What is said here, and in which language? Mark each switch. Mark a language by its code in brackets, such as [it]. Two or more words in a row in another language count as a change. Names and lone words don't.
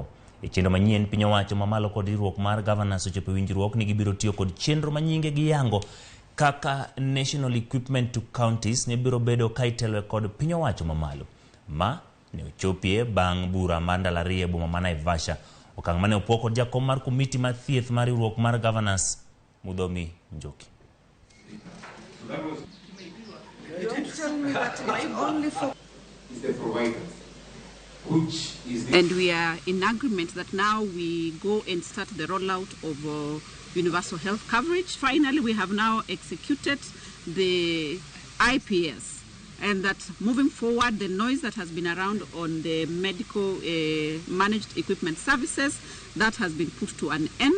[luo] E chenro manyien piny owacho mamalo kod riwruok mar governors ochopo winjruok ni gibiro tiyo kod chenro manyinge gi yango kaka [en] National Equipment to Counties [luo] ne biro bedo ka itelo kod piny owacho mamalo. Ma ne ochopie bang' bura mar ndalo ariyo e boma ma Naivasha. Okang' mane opok kod jakom mar komiti mar thieth mar riwruok mar governors Mudhomi Njoki. [en] And we are in agreement that now we go and start the rollout of universal health coverage. Finally, we have now executed the IPS, and that moving forward, the noise that has been around on the medical managed equipment services, that has been put to an end.